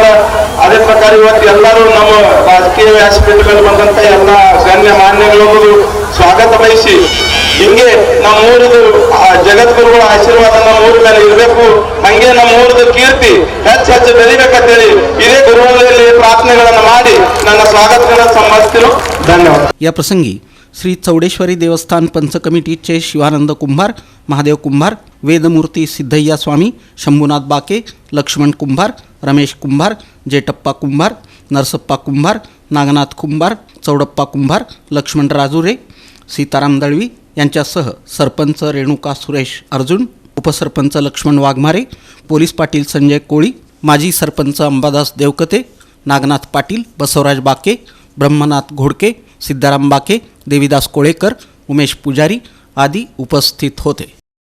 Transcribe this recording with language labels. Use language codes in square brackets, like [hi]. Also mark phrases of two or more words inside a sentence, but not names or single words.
[kn] ಅದೇ ಪ್ರಕಾರ ಇವತ್ತು ಎಲ್ಲರೂ ನಮ್ಮ ರಾಜಕೀಯ ವ್ಯಾಸಪೀಠಗಳು ಬಂದಂತ ಎಲ್ಲ ಗಣ್ಯ ಮಾನ್ಯಗಳು ಸ್ವಾಗತ ಬಯಸಿ, ಹಿಂಗೆ ನಮ್ಮ ಊರದು ಜಗದ್ಗುರುಗಳ ಆಶೀರ್ವಾದ ನಮ್ಮ ಊರ ಮೇಲೆ ಇರಬೇಕು, ಹಂಗೆ ನಮ್ಮ ಊರದ ಕೀರ್ತಿ ಹೆಚ್ಚು ಬೆಳಿಬೇಕಂತೇಳಿ ಇದೇ ಗುರುಗಳಲ್ಲಿ ಪ್ರಾರ್ಥನೆಗಳನ್ನು ಮಾಡಿ ನನ್ನ ಸ್ವಾಗತಗಳನ್ನು ಸಂಬಂಧಿಸಿರು. ಧನ್ಯವಾದ. [mr] या प्रसंगी श्री चौडेश्वरी देवस्थान पंच कमिटीचे शिवानंद कुंभार, महादेव कुंभार, वेदमूर्ती सिद्धय्या स्वामी, शंभूनाथ बाके, लक्ष्मण कुंभार, रमेश कुंभार, जेटप्पा कुंभार, नरसप्पा कुंभार, नागनाथ कुंभार, चौडप्पा कुंभार, लक्ष्मण राजुरे, सीताराम दळवी यांच्यासह सरपंच रेणुका सुरेश अर्जुन, उपसरपंच लक्ष्मण वाघमारे, पोलीस पाटील संजय कोळी, माजी सरपंच अंबादास देवकते, नागनाथ पाटील, बसवराज बाके, ब्रह्मनाथ घोडके, सिद्धाराम बाके, देवीदास कोळेकर, उमेश पुजारी आदी उपस्थित होते.